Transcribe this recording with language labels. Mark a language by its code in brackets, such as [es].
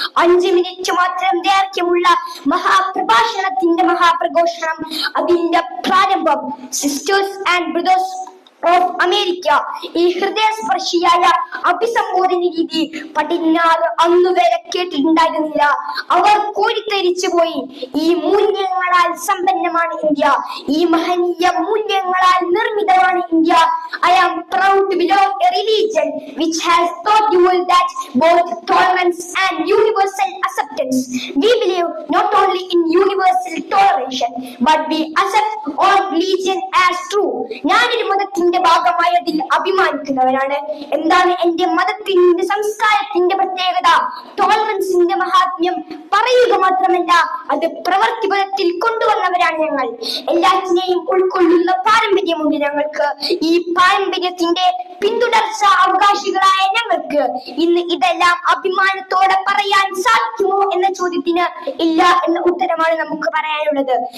[ml] 5 minute മാത്രം ദൈർഘ്യമുള്ള മഹാപ്രഭാഷണത്തിന്റെ മഹാപ്രഘോഷണം, അതിന്റെ പ്രാരംഭം [en] sisters and brothers of America, [ml] ഈ ഹൃദയസ്പർശിയായ അഭിസംബോധന രീതി പടിഞ്ഞാറ് അന്നുവരെ കേട്ടിട്ടുണ്ടായിരുന്നില്ല. അവർ കോരിത്തരിച്ചു പോയി. ഈ മൂല്യങ്ങളാൽ സമ്പന്നമാണ് ഇന്ത്യ, ഈ മഹനീയ മൂല്യങ്ങളാൽ നിർമ്മിതമാണ് India. [en] I am proud to belong a religion which has taught the world that both tolerance and universal acceptance. We believe not only in universal toleration, but we accept all religion as true. [ml] ഞാനൊരു മതത്തിന്റെ ഭാഗമായതിൽ അഭിമാനിക്കുന്നവരാണ്. എന്താണ് എന്റെ മതത്തിന്റെ സംസ്കാരത്തിന്റെ പ്രത്യേകത? ടോളറൻസിന്റെ മഹാത്മ്യം പറയുക മാത്രമല്ല, അത് പ്രവർത്തിപഥത്തിൽ കൊണ്ടുവന്നവരാണ് ഞങ്ങൾ. എല്ലാറ്റിനെയും ഉൾക്കൊള്ളുന്ന പാരമ്പര്യമുണ്ട് ഞങ്ങൾക്ക്. ഈ പാരമ്പര്യത്തിന്റെ പിന്തുടർച്ച അവകാശികളായ ഞങ്ങൾക്ക് ഇന്ന് ഇതെല്ലാം അഭിമാനത്തോടെ പറയാൻ സാധിക്കുമോ എന്ന ചോദ്യത്തിന് ഇല്ല എന്ന ഉത്തരമാണ് നമുക്ക് പറയാനുള്ളത്.